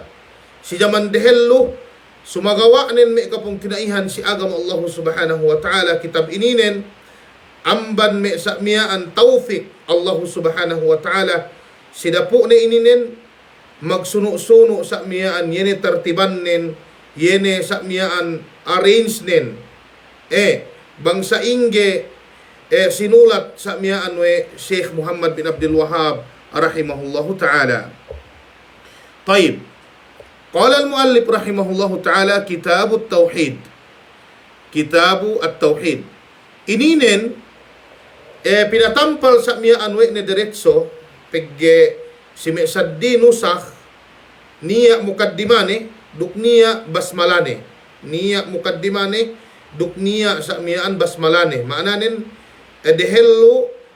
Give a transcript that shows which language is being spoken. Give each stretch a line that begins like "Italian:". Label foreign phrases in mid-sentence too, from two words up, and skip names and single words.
Yakan: si jaman dehello sumagawa nen me kapong kinaihan si agam
Arabic: الله سبحانه وتعالى
Yakan: kitab ininen amban me sa miyaan tawfik
Arabic: الله سبحانه وتعالى
Yakan: sidapo na ininen magsuno-suno sa miyaan yene tartiban nen yene sa miyaan arrange nen bangsa ingge sinulat sa miyaan we Sheikh Muhammad bin Abdul Wahhab
Arabic: رحمه الله تعالى. طيب قال المؤلف رحمه الله تعالى كتاب التوحيد كتاب التوحيد
Yakan: ininen pinatampal sa miyaan we ne diretso pegge si mesaddi nusakh niya mukaddimane duk niya basmalane niya mukaddimane duk niya sa miyaan basmalane maananen dehello